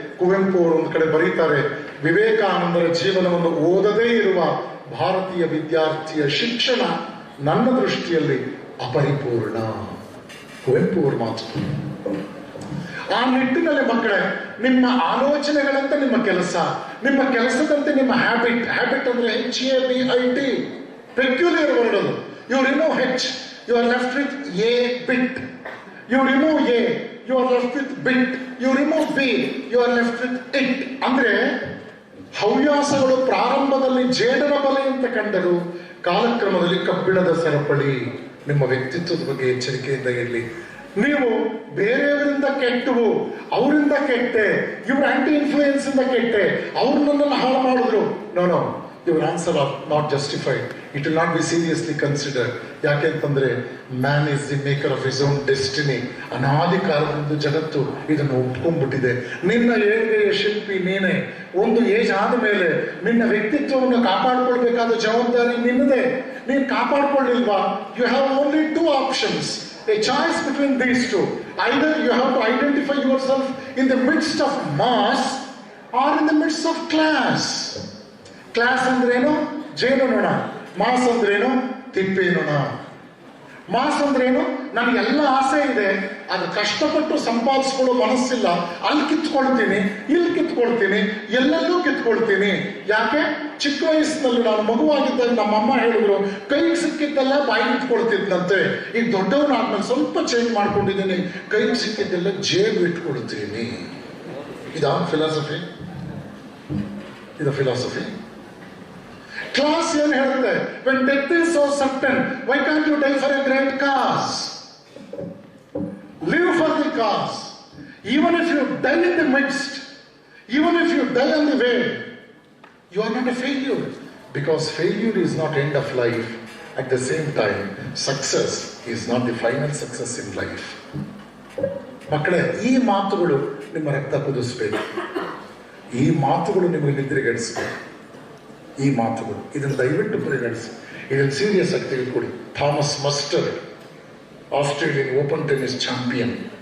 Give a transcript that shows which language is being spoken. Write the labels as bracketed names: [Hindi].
[Kannada] ಕುವೆಂಪು ಅವರು ಒಂದು ಕಡೆ ಬರೀತಾರೆ, ವಿವೇಕಾನಂದರ ಜೀವನವನ್ನು ಓದದೇ ಇರುವ ಭಾರತೀಯ ವಿದ್ಯಾರ್ಥಿಯ ಶಿಕ್ಷಣ ನನ್ನ ದೃಷ್ಟಿಯಲ್ಲಿ ಅಪರಿಪೂರ್ಣ. ಕುವೆಂಪು ಅವರು ಮಾತು. ಆ ನಿಟ್ಟಿನಲ್ಲಿ ಮಕ್ಕಳೇ, ನಿಮ್ಮ ಆಲೋಚನೆಗಳಂತೆ ನಿಮ್ಮ ಕೆಲಸ, ನಿಮ್ಮ ಕೆಲಸದಂತೆ ನಿಮ್ಮ ಹ್ಯಾಬಿಟ್ ಅಂದ್ರೆ HABIT, ಪೆಕ್ಯುಲಿಯರ್ ವರ್ಡ್ ಅದು. [English] You remove H, you are left with A bit. You remove A, you are left with bit. You remove B, you are left with it. [Kannada] ಅಂದ್ರೆ ಹವ್ಯಾಸಗಳು ಪ್ರಾರಂಭದಲ್ಲಿ ಜೇಡರ ಬಲೆ ಅಂತ ಕಂಡರು, ಕಾಲಕ್ರಮದಲ್ಲಿ ಕಬ್ಬಿಣದ ಸರಪಳಿ. ನಿಮ್ಮ ವ್ಯಕ್ತಿತ್ವದ ಬಗ್ಗೆ ಎಚ್ಚರಿಕೆಯಿಂದ ಇರಲಿ. ನೀವು ಬೇರೆಯವರಿಂದ ಕೆಟ್ಟವು, ಅವರಿಂದ ಕೆಟ್ಟೆ, ಇವ್ರ ಆಂಟಿ ಇನ್ಫ್ಲೂಯೆನ್ಸ್ ಇಂದ ಕೆಟ್ಟೆ, ಅವ್ರು ನನ್ನನ್ನು ಹಾಳು ಮಾಡಿದ್ರು. No, [English] your answer are not justified. It will not be seriously considered. [Kannada] ಯಾಕೆ ಅಂತಂದ್ರೆ [English] Man is the maker of his own destiny. [Kannada] ಅನಾದಿ ಕಾಲದಿಂದ ಜಗತ್ತು ಇದನ್ನು ಒಪ್ಕೊಂಡ್ಬಿಟ್ಟಿದೆ. ನಿನ್ನ ಏಳಿಗೆಯ ಶಿಲ್ಪಿ ನೀನೇ. ಒಂದು ಏಜ್ ಆದ ಮೇಲೆ ನಿನ್ನ ವ್ಯಕ್ತಿತ್ವವನ್ನು ಕಾಪಾಡ್ಕೊಳ್ಬೇಕಾದ ಜವಾಬ್ದಾರಿ ನಿನ್ನದೇ. ನೀನು ಕಾಪಾಡ್ಕೊಳ್ಳಿಲ್ವಾ? [English] You have only two options, a choice between these two. Either you have to identify yourself in the midst of mass or in the midst of class. [Kannada] Class ಅಂದ್ರೇನು? ಜೇನುನೊಣ. ಮಾಸ್ ಅಂದ್ರೇನು? ತಿಪ್ಪೇನೊಣ. ಮಾಸ್ ಅಂದ್ರೇನು? ನನಗೆಲ್ಲ ಆಸೆ ಇದೆ, ಅದು ಕಷ್ಟಪಟ್ಟು ಸಂಪಾದಿಸ್ಕೊಳ್ಳೋ ಮನಸ್ಸಿಲ್ಲ. ಅಲ್ಲಿ ಕಿತ್ಕೊಳ್ತೀನಿ, ಇಲ್ಲಿ ಕಿತ್ಕೊಳ್ತೀನಿ, ಎಲ್ಲೆಲ್ಲೂ ಕಿತ್ಕೊಳ್ತೀನಿ. ಯಾಕೆ? ಚಿಕ್ಕ ವಯಸ್ಸಿನಲ್ಲಿ ನಾನು ಮಗುವಾಗಿದ್ದಾಗ ನಮ್ಮಮ್ಮ ಹೇಳಿದ್ರು, ಕೈಗೆ ಸಿಕ್ಕಿದ್ದೆಲ್ಲ ಬಾಯಿಗೆ ಇಟ್ಕೊಳ್ತಿದ್ದಂತೆ. ಈಗ ದೊಡ್ಡವನಾದ್ಮೇಲೆ ಸ್ವಲ್ಪ ಚೇಂಜ್ ಮಾಡ್ಕೊಂಡಿದ್ದೀನಿ, ಕೈಗೆ ಸಿಕ್ಕಿದ್ದೆಲ್ಲ ಜೇಬು ಇಟ್ಕೊಳ್ತೀನಿ. ಇದಾ ಫಿಲಾಸಫಿ? ಇದು ಫಿಲಾಸಫಿ? ಕ್ಲಾಸ್ ಏನು ಹೇಳುತ್ತೆ? [English] when death is so certain, why can't you die for a great cause? Live for the cause. Even if you die in the midst, even if you die on the way, you are not a failure, because failure is not end of life. At the same time, success is not the final success in life. [Kannada] ಮಕ್ಕಳೇ, ಈ ಮಾತುಗಳು ನಿಮ್ಮ ರಕ್ತ ಕುದಿಸ್ಬೇಕು. ಈ ಮಾತುಗಳು ನಿಮಗೆ ನಿದ್ರೆಗೆಡಿಸ್ಬೇಕು. ಈ ಮಾತುಗಳು ಇದನ್ನು ದಯವಿಟ್ಟು ಪರಿಗಣಿಸಿ, ಇದನ್ನು ಸೀರಿಯಸ್ ಆಗಿ ತೆಗೆದುಕೊಡಿ. Thomas muster, Australian open tennis champion.